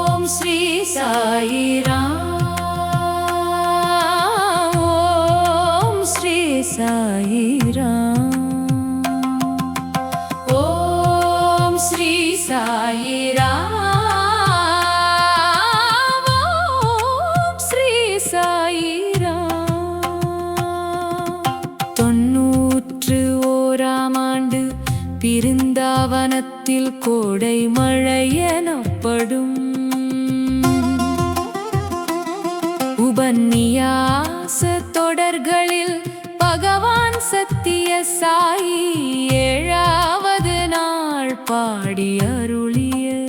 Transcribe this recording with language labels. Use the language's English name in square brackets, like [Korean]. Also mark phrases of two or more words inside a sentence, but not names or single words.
[Sanskrit] श्री साई राम। ओम श्री साई राम। ओम श्री साई राम। ओम श्री साई राम। [Tamil] 91ஆம் ஆண்டு பிருந்தாவனத்தில் கோடை மழை எனப்படும் உபன்னியாச தொடர்களில் பகவான் சத்திய சாயி 7வது நாள் பாடி அருளிய